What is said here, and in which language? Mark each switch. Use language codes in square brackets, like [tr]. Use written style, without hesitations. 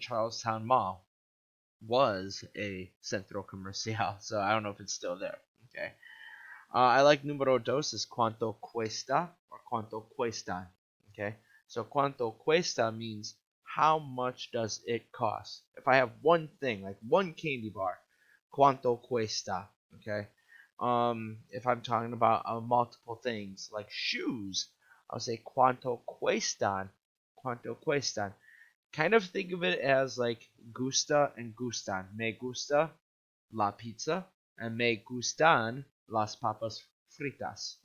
[en] Charles Town Mall was a [es] centro comercial, [en] so I don't know if it's still there. Okay. I like [es] número dos [en] is [es] cuánto cuesta [en] or [es] cuánto cuestan. [en] Okay, so [es] cuánto cuesta [en] means how much does it cost. If I have one thing, like one candy bar, [es] cuánto cuesta. [en] Okay, if I'm talking about multiple things like shoes, I'll say [es] cuánto cuestan. Cuánto cuestan. [en] Kind of think of it as like gusta and gustan. [es] Me gusta la pizza [en] and [es] me gustan las papas fritas.